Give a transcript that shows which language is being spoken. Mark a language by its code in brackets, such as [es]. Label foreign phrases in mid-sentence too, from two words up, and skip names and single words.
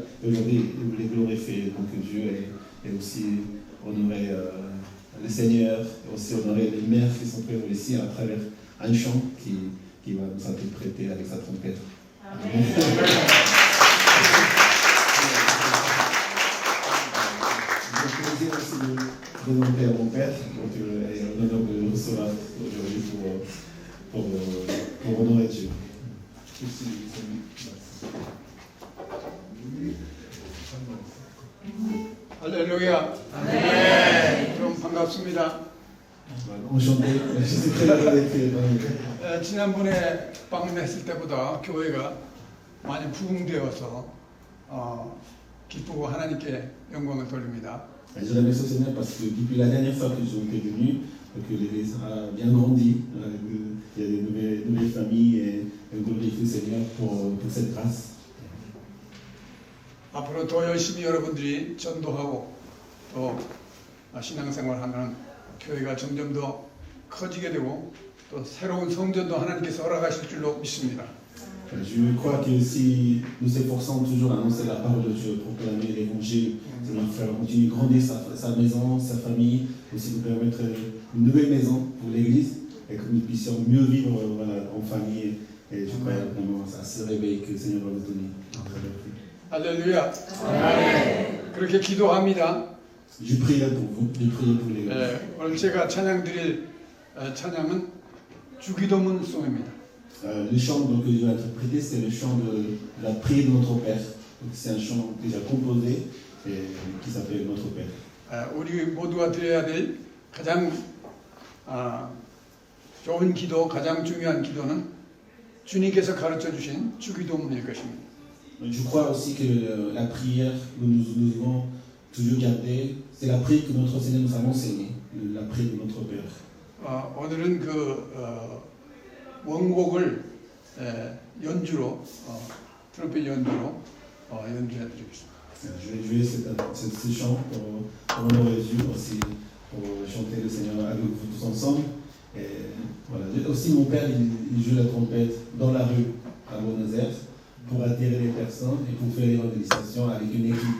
[fr] Et aujourd'hui, il voulait glorifier donc Dieu et aussi honorer le Seigneur, et aussi honorer les mères qui sont présentes ici à travers un chant qui va nous interpréter avec sa trompette. Amen. J'ai le plaisir aussi de présenter à mon père, donc et l'honneur de le recevoir aujourd'hui pour honorer Dieu. [ko] 할렐루야. 네. 좀 반갑습니다. [fr] Enchanté, je suis très heureux d'être parmi vous. [ko] 지난번에 방문했을 때보다 교회가 많이 부흥되어서 기쁘고 하나님께 영광을 돌립니다. [fr] Je remercie au Seigneur parce que depuis la dernière fois que j'étais venu, que l'Église a bien grandi, il y a des nouvelles familles et je glorifie le Seigneur pour cette grâce. [ko] 앞으로 더 열심히 여러분들이 전도하고 또 신앙생활하면 교회가 점점 더 커지게 되고 또 새로운 성전도 하나님께서 허락하실 줄로 믿습니다. [fr] Je crois que si nous efforçons toujours à annoncer la parole de Dieu, pour proclamer l'évangile, Seigneur frère, continuer de grandir sa maison, sa famille, aussi nous permettre une nouvelle maison pour l'Église et que nous puissions mieux vivre en famille. Et je crois vraiment à ce réveil que le Seigneur va nous donner. [ko] 할렐루야. 그렇게 기도합니다. [fr] Je prie là pour vous, je prie pour l'Église. [ko] 오늘 제가 찬양 드릴 찬양은 주기도문송입니다. [fr] Le chant que je vais interpréter, c'est le chant de la prière de notre Père. Donc, c'est un chant que j'ai composé et qui s'appelle Notre Père. [ko] 우리 모두가 드려야 될 가장 좋은 기도, 가장 중요한 기도는 주님께서 가르쳐 주신 주기도문일 것입니다. [fr] Je crois aussi que la prière que nous devons toujours garder, c'est la prière que notre Seigneur nous a enseignée, la prière de notre Père. [ko] 오늘은 원곡을 연주로 트럼펫 연주로 연주해 드리겠습니다. [fr] Je vais jouer ce chant pour honorer Dieu, aussi pour chanter le Seigneur avec vous tous ensemble. Et voilà. Aussi mon père, il joue la trompette dans la rue à Buenos Aires pour attirer les personnes et pour faire l'évangélisation avec une équipe.